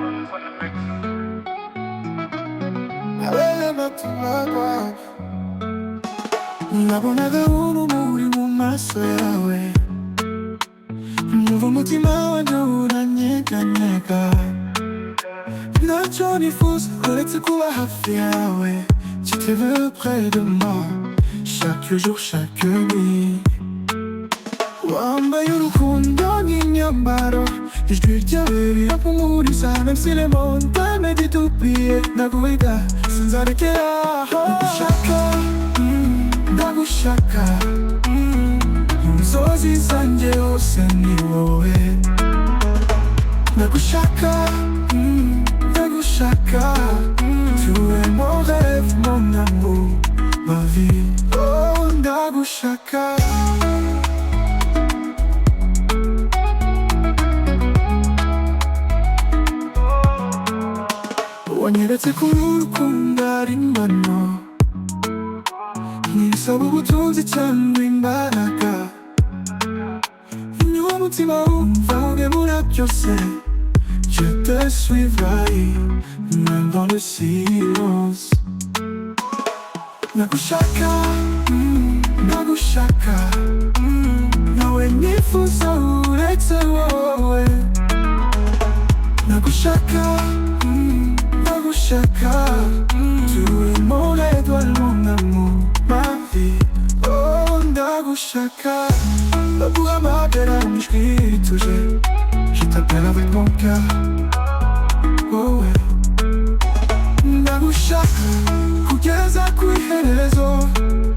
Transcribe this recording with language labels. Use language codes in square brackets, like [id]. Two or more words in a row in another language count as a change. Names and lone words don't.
[rw] nabonaga urumuri mu maso yawe, numva umutima wanjye uranyeganyega. Ntacyo nifuza uretse kuba hafi yawe, [fr] tu te veux près de moi chaque jour, chaque nuit. [rw] Wambaye urukundo nk'imyambaro, ijwi ryawe rirampumuriza, [fr] même si les montagnes [rw] zitupiye ndaguhiga sinzarekeraho. Ndagushaka, mu nzozi zanjye hose ni wowe. Ndagushaka, ndagushaka, [fr] tu es mon rêve, mon amour, ma vie. [rw] Oh, ndagushaka. wanyeretse ko urukundo ari impano, ntisaba ubutunzi cyangwa imbaraga. Niwo mutima wumva ugemura byose, [fr] je te suivrai même dans le silence. [rw] Nagushaka, nagushaka, nawe nifuza uretse wowe. Nagushaka, nagushaka, [fr] tu es mon étoile, mon amour, ma vie. [rw] Oh, ndagushaka, ndaguhamagara mu ijwi rituje, [fr] je t'appelle avec mon cœur. Oh ouais, [rw] ndagushaka kugeza ku iherezo.